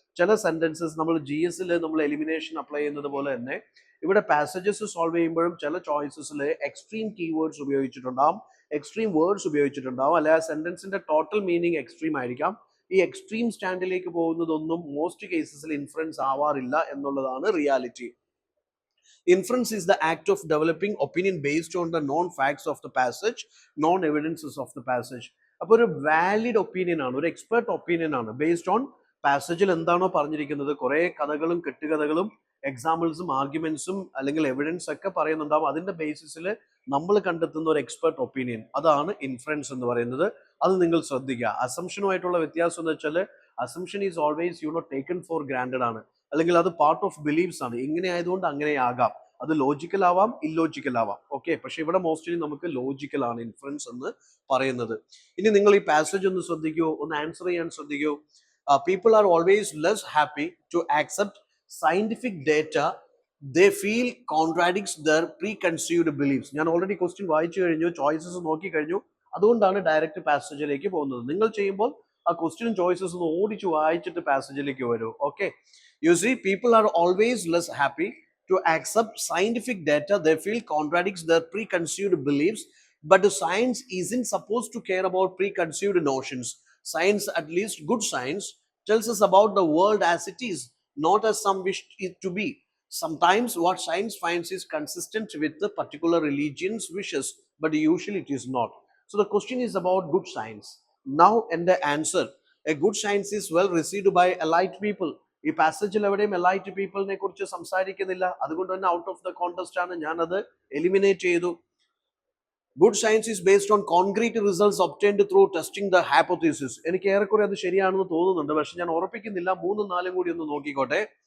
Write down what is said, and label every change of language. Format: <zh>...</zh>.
<ml>ചില സെന്റൻസസ് നമ്മൾ GS നമ്മൾ എലിമിനേഷൻ അപ്ലൈ ചെയ്യുന്നത് പോലെ തന്നെ ഇവിടെ പാസേജസ് സോൾവ് ചെയ്യുമ്പോഴും ചില ചോയ്സസിൽ എക്സ്ട്രീം കീവേഡ്സ് ഉപയോഗിച്ചിട്ടുണ്ടാവും, എക്സ്ട്രീം വേർഡ്സ് ഉപയോഗിച്ചിട്ടുണ്ടാവും, അല്ലെ ആ സെന്റൻസിന്റെ ടോട്ടൽ മീനിങ് എക്സ്ട്രീം ആയിരിക്കാം. ഈ എക്സ്ട്രീം സ്റ്റാൻഡിലേക്ക് പോകുന്നതൊന്നും മോസ്റ്റ് കേസസിൽ ഇൻഫറൻസ് ആവാറില്ല എന്നുള്ളതാണ് reality.</ml> <en>Inference is the act of developing opinion based on the known facts of the passage, known evidences of the passage.</en> <ml>അപ്പോൾ ഒരു valid opinion ആണ്, ഒരു expert opinion ആണ്, based on പാസേജിൽ എന്താണോ പറഞ്ഞിരിക്കുന്നത്. കുറെ കഥകളും കെട്ടുകഥകളും എക്സാമ്പിൾസും ആർഗ്യുമെന്റ്സും അല്ലെങ്കിൽ എവിഡൻസ് ഒക്കെ പറയുന്നുണ്ടാവും. അതിന്റെ ബേസിസിൽ നമ്മൾ കണ്ടെത്തുന്ന ഒരു എക്സ്പെർട്ട് ഒപ്പീനിയൻ, അതാണ് ഇൻഫറൻസ് എന്ന് പറയുന്നത്. അത് നിങ്ങൾ ശ്രദ്ധിക്കുക. അസംഷനുമായിട്ടുള്ള വ്യത്യാസം എന്ന് വെച്ചാൽ,</ml> <en>assumption is always taken for granted</en> <ml>ആണ്, അല്ലെങ്കിൽ അത് പാർട്ട് ഓഫ് ബിലീഫ്സ് ആണ്. ഇങ്ങനെ ആയതുകൊണ്ട് അങ്ങനെ ആകാം, അത് ലോജിക്കൽ ആവാം, ഇല്ലോജിക്കൽ ആവാം. ഓക്കെ, പക്ഷെ ഇവിടെ മോസ്റ്റ്ലി നമുക്ക് ലോജിക്കൽ ആണ് ഇൻഫറൻസ് എന്ന് പറയുന്നത്. ഇനി നിങ്ങൾ ഈ പാസേജ് ഒന്ന് ശ്രദ്ധിക്കൂ, ഒന്ന് ആൻസർ ചെയ്യാൻ ശ്രദ്ധിക്കൂ.</ml> <en>People are always less happy to accept scientific data they feel contradicts their preconceived beliefs.</en> <ml>ഞാൻ ഓൾറെഡി ക്വസ്റ്റ്യൻ വായിച്ചു കഴിഞ്ഞു, ചോയ്സസ് നോക്കി കഴിഞ്ഞു, അതുകൊണ്ടാണ് ഡയറക്റ്റ് പാസേജിലേക്ക് പോകുന്നത്. നിങ്ങൾ ചെയ്യുമ്പോൾ ആ ക്വസ്റ്റ്യൻ ചോയ്സസ് ഒന്ന് ഓടിച്ചു വായിച്ചിട്ട് പാസേജിലേക്ക് വരൂ.</ml> <en>Okay, you see people are always less happy to accept scientific data they feel contradicts their preconceived beliefs, but the science isn't supposed to care about preconceived notions. Science, at least good science, tells us about the world as it is, not as some wish it to be. Sometimes what science finds is consistent with the particular religion's wishes, but usually it is not. So the question is about good science. Now, and the answer, a good science is well received by elite people.</en> <ml>ഈ പാസേജിൽ എവിടെയും elite പീപ്പിളിനെ കുറിച്ച് സംസാരിക്കുന്നില്ല, അതുകൊണ്ട് തന്നെ out of the contest ആണ്, ഞാൻ അത് eliminate ചെയ്തു.</ml> <en>Good science is based on concrete results obtained through testing the hypothesis.</en> <ml>എനിക്ക് ഏറെക്കുറെ അത് ശരിയാണെന്ന് തോന്നുന്നുണ്ട്, പക്ഷെ ഞാൻ ഉറപ്പിക്കുന്നില്ല. 3, 4 കൂടി ഒന്ന് നോക്കിക്കോട്ടെ.</ml>